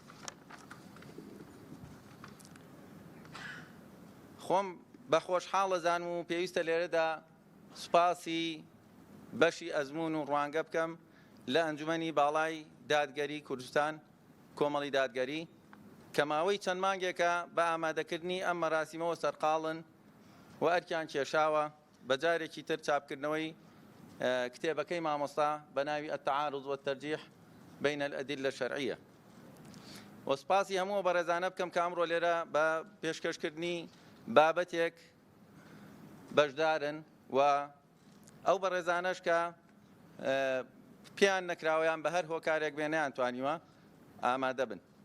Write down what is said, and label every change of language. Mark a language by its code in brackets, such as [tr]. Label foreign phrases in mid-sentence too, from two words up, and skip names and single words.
[ckb] خۆم بە خۆشحاڵ دەزانم و پێویستە لێرەدا سوپاسی بەشی ئەزمون و ڕوانگە بکەم لە ئەنجومەنی باڵای دادگەری کوردستان کۆمەڵی دادگەری کە ماوەی چەند مانگێکە بە ئامادەکردنی ئەم مەراسیمەوە سەرقاڵن و ئەرکیان کێشاوە بە جارێکی تر چاپکردنەوەی کتێبەکەی مامۆستا بە ناوی التعارض والترجيح بين الأدلة الشرعية. وسپاسی هەموو بەڕێزانە بکەم کە ئەمڕۆ لێرە بە پێشکەشکردنی بابەتێک بەشدارن و ئەو بەڕێزانەش کە پێیان نەکراوەیان بە هەر هۆکارێک بێ نەیانتوانیوە ئامادە بن.